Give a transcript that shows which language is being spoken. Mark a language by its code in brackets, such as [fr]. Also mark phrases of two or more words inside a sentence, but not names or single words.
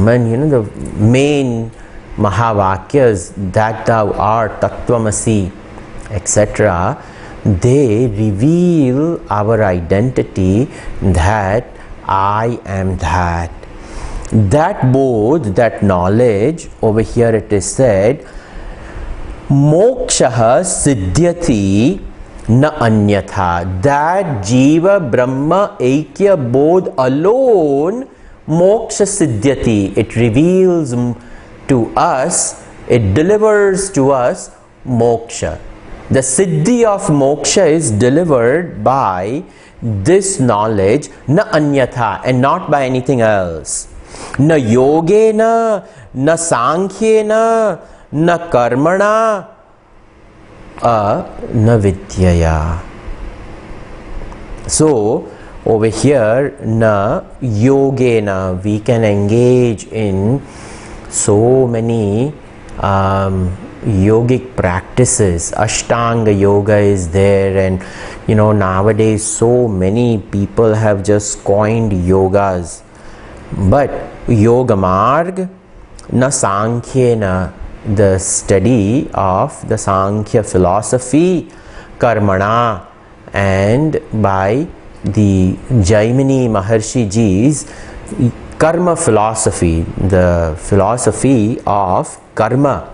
[en] You know, the main Mahavakyas, that thou art, Tattvamasi, etc. They reveal our identity, that I am that. That bodh, that knowledge, over here it is said, [sa] mokshaha siddhyati na anyatha. That Jiva Brahma Aikya bodh alone, moksha siddhyati. [en] It reveals to us, it delivers to us moksha. The siddhi of moksha is delivered by this knowledge, [sa] na anyatha, [en] and not by anything else. [sa] Na yogena, na sankhyena, na karmana, na vidyaya. [en] So over here, [sa] na yogena, [en] we can engage in so many yogic practices. Ashtanga yoga is there, and you know, nowadays so many people have just coined yogas. [sa] But yoga marg na sankhyena, [en] the study of the Sankhya philosophy, karmana, and by the Jaimini Maharshi Ji's karma philosophy, the philosophy of karma.